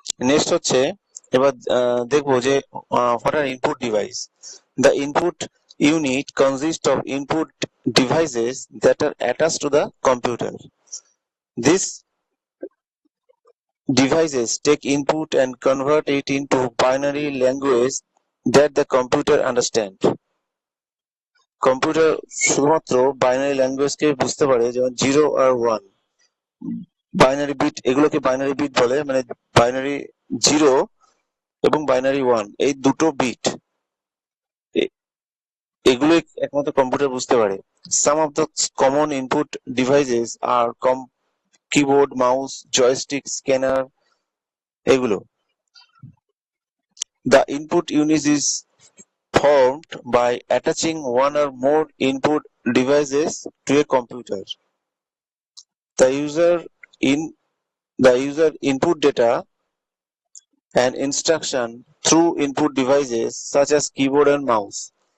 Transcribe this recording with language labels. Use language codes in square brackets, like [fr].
[bn] Next হচ্ছে এবার দেখবো যে what are input device. [en] The input unit consists of input devices that are attached to the computer. These devices take input and convert it into binary language that the computer understands. [bn] Computer শুধুমাত্র binary ল্যাঙ্গুয়েজকে বুঝতে পারে, যেমন 0 আর 1। Binary bit, এগুলোকে binary bit বলে, মানে binary 0 এবং binary 1, এই দুটো বিট এগুলোই একমাত্র কম্পিউটার বুঝতে পারে। [en] Some of the common input devices are keyboard, mouse, joystick, scanner, এগুলো। The input unit is performed by attaching one or more input devices to a computer. The user input data and instruction through input devices such as keyboard and mouse.